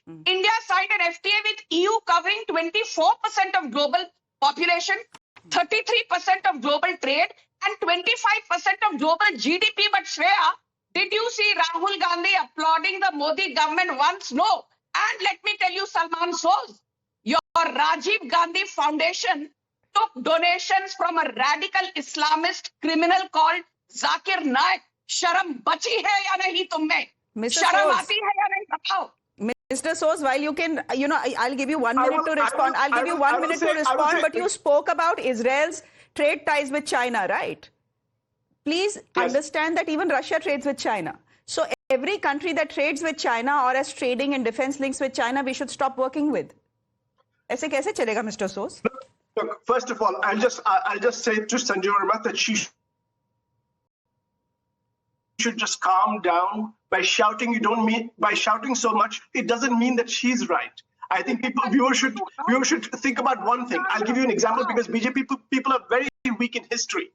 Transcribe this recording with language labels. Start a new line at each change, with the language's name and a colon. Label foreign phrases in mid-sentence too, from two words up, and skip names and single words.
English: India signed an FTA with EU covering 24% of global population, 33% of global trade, and 25% of global GDP. But Shreya, did you see Rahul Gandhi applauding the Modi government once? No. And let me tell you, Salman Soz, your Rajiv Gandhi Foundation took donations from a radical Islamist criminal called Zakir Naik.
Hindi: शर्म बची है या नहीं तुममें? शर्म आती है या नहीं बताओ?
English: Mr. Soz, while you can, I'll give you 1 minute to respond. I'll give you 1 minute to respond, but you spoke about Israel's trade ties with China, right? Please understand that even Russia trades with China. So every country that trades with China or has trading and defense links with China, we should stop working with.
Hindi: ऐसे कैसे चलेगा,
English: Mr. Soz? Look, first of all, I'll just say to Sanju Verma that she should just calm down by shouting. By shouting so much, it doesn't mean that she's right. I think viewers should think about one thing. I'll give you an example because BJP people are very weak in history.